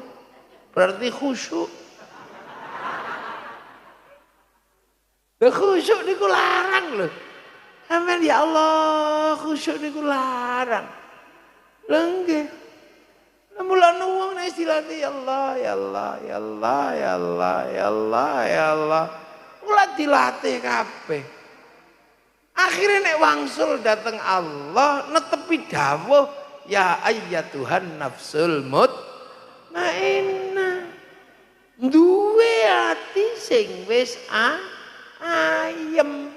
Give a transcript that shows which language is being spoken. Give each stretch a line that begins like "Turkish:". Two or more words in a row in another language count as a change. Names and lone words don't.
Indonesian: Berarti khusyuk.
Javanese: Lha khusyuk niku larang lho.
Arabic: آمين يا الله,
Javanese: khusyuk niku larang. Lha nggih. Mulane wong nek istilahne
Arabic: يا الله يا الله يا الله يا الله يا الله يا الله.
Javanese: Mula dilatih kabeh. Akhirnya nek wangsul dateng Allah netepi dawuh
Arabic: يا أيتها النفس المطمئنة.
Javanese: Duwe ati sing wis ayem.